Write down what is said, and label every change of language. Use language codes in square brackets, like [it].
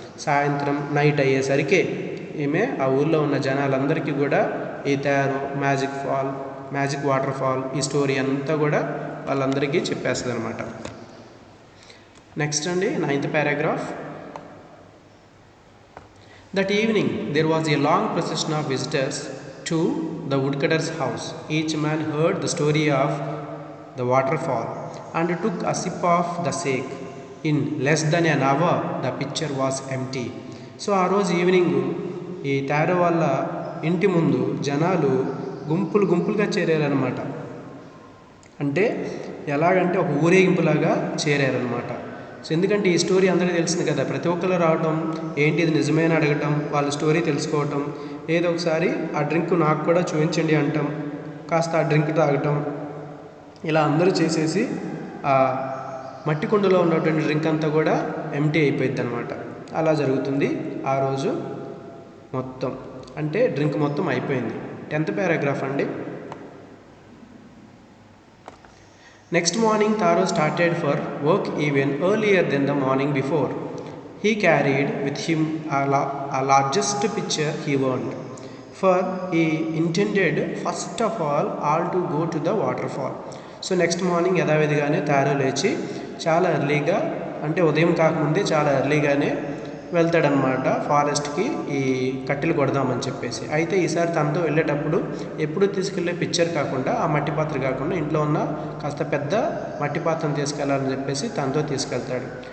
[te] సాయంత్రం నైట్ అయ్యేసరికి ఈమె ఆ ఊళ్ళో ఉన్న జనాలందరికీ కూడా ఈ తారో మ్యాజిక్ వాటర్ ఫాల్ ఈ స్టోరీ అంతా కూడా వాళ్ళందరికీ చెప్పేస్తుంది అనమాట. [en] Next అండి, 9th paragraph. That evening there was a long procession of visitors to the woodcutter's house. Each man heard the story of the waterfall and took a sip of the shake. In less than an hour the pitcher was empty. [te] So ఆ రోజు evening ఈ Taro వాళ్ళ ఇంటి ముందు జనాలు గుంపులుగా చేరారనమాట. అంటే ఎలాగంటే ఒక ఊరేగింపులాగా చేరారనమాట. సో ఎందుకంటే ఈ స్టోరీ అందరికీ తెలిసింది కదా, ప్రతి ఒక్కరు రావటం, ఏంటి ఇది నిజమైన అడగటం, వాళ్ళ స్టోరీ తెలుసుకోవటం, ఏదో ఒకసారి ఆ డ్రింక్ నాకు కూడా చూపించండి అంటాం, కాస్త ఆ డ్రింక్ తాగటం, ఇలా అందరూ చేసేసి ఆ మట్టి కుండలో ఉన్నటువంటి డ్రింక్ అంతా కూడా ఎంటీ అయిపోయింది అనమాట. అలా జరుగుతుంది ఆ రోజు మొత్తం, అంటే డ్రింక్ మొత్తం అయిపోయింది. [en] 10th paragraph అండి. Next morning Taro started for work even earlier than the morning before. He carried with him a largest pitcher he owned, for he intended first of all to go to the waterfall. [te] So next morning యథావిధిగానే Taro లేచి చాలా ఎర్లీగా, అంటే ఉదయం కాకముందే చాలా ఎర్లీగానే వెళ్తాడనమాట ఫారెస్ట్కి ఈ కట్టెలు కొడదామని చెప్పేసి. అయితే ఈసారి తనతో వెళ్ళేటప్పుడు ఎప్పుడు తీసుకెళ్లే పిక్చర్ కాకుండా, ఆ మట్టి పాత్ర కాకుండా ఇంట్లో ఉన్న కాస్త పెద్ద మట్టి పాత్రను తీసుకెళ్లాలని చెప్పేసి తనతో తీసుకెళ్తాడు.